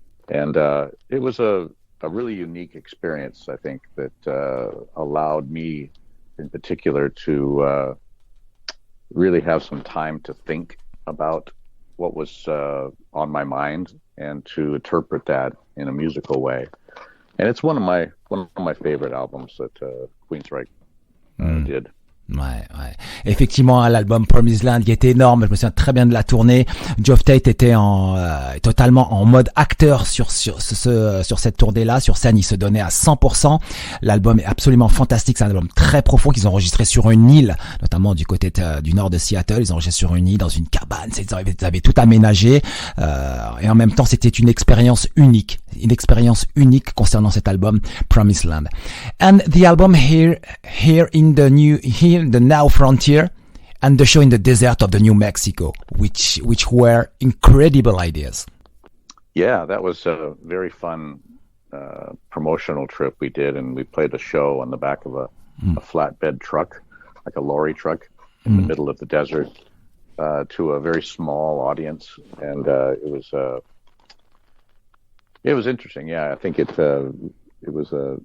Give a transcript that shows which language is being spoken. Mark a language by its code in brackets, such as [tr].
[en] and it was a really unique experience, I think, that allowed me in particular to really have some time to think about what was on my mind and to interpret that in a musical way. And it's one of my favorite albums that Queensryche did. [fr] Ouais. Effectivement, l'album Promised Land qui était énorme. Je me souviens très bien de la tournée. Geoff Tate était totalement en mode acteur sur cette tournée-là. Sur scène, il se donnait à 100%. L'album est absolument fantastique. C'est un album très profond qu'ils ont enregistré sur une île, notamment du côté du nord de Seattle. Ils ont enregistré sur une île, dans une cabane. Ils avaient tout aménagé. Et en même temps, c'était une expérience unique concernant cet album Promised Land. [en] And the album here in the Now Frontier and the show in the desert of the New Mexico, which were incredible ideas. Yeah, that was a very fun promotional trip we did, and we played a show on the back of a flatbed truck, like a lorry truck, in the middle of the desert, to a very small audience, and it was interesting. Yeah, I think it was